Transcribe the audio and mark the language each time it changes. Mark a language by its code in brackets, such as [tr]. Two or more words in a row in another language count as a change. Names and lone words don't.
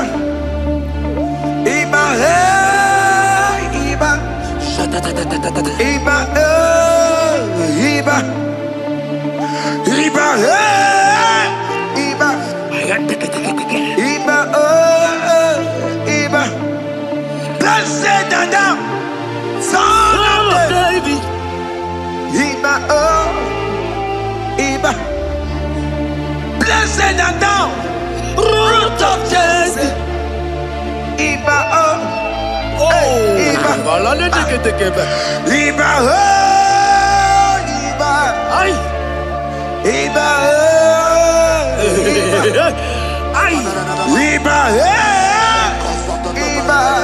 [yo] Iba he, Iba. Iba he, Iba. Iba he, Iba. Iba Iba. [en] Blessed and down. Son of David. [yo] Iba Iba. [en] Blessed and down. Root of Jesse. [yo] Iba Iba. Iba Iba. Ay. Iba Ay. Iba Iba.